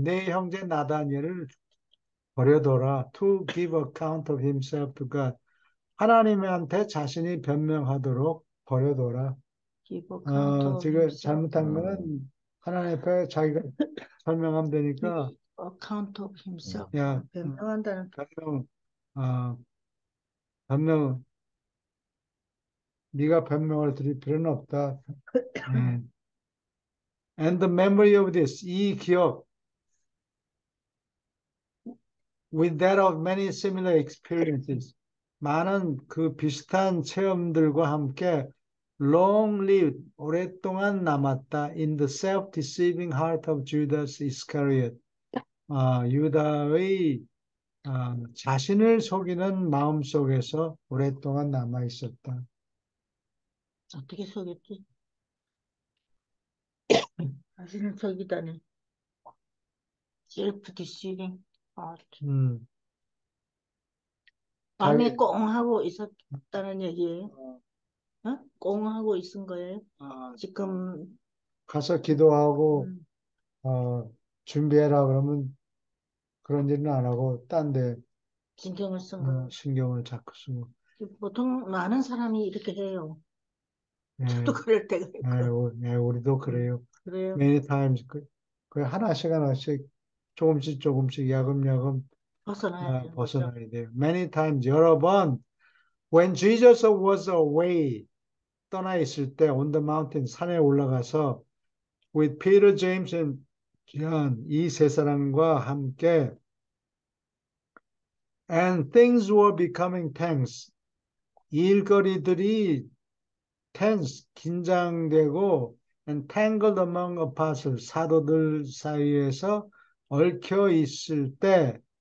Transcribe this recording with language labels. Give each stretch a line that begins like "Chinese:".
Korean: 내 형제 나다니엘을 버려둬라.
English: To give account of himself to God.
Korean: 하나님한테 자신이 변명하도록 버려둬라.
English: Give account of
Korean: 지금
English: himself.
Korean: 잘못한 거는 하나님 앞에 자기가 설명하면 되니까
English: Give account of himself.
Korean: 야 변명한다는 변명 어, 변명 네가 변명을 드릴 필요는 없다. 예.
English: And the memory of this
Korean: 이 기억
English: with that of many similar experiences
Korean: 많은 그 비슷한 체험들과 함께
English: long lived
Korean: 오랫동안 남았다
English: in the self-deceiving heart of Judas Iscariot.
Korean: 유다의 자신을 속이는 마음 속에서 오랫동안 남아 있었다. 어떻게 속였지? 자신을 속이다니.
English: self-deceiving heart.
Korean: 마음에 자기 꽁 하고 있었다는 얘기예요. 어? 꽁 하고 있은 거예요. 지금 가서 기도하고 음, 준비해라 그러면 그런 일은 안 하고 딴 데 신경을 쓴 거예요. 신경을 자꾸 쓰고. 보통 많은 사람이 이렇게 해요. 예, 저도 그럴 때가 있고. 우리도 그래요. 그래요.
English: Many times
Korean: 그 하나씩 조금씩 야금야금 벗어나야 되는 거죠. 벗어나야 돼요.
English: Many times
Korean: 여러 번
English: when Jesus was away
Korean: 떠나 있을 때
English: on the mountain
Korean: 산에 올라가서
English: with Peter, James and John
Korean: 이 세 사람과 함께
English: and things were becoming tense
Korean: 일거리들이
English: tense
Korean: 긴장되고
English: and tangled among apostles
Korean: 사도들 사이에서 얽히고 있을 때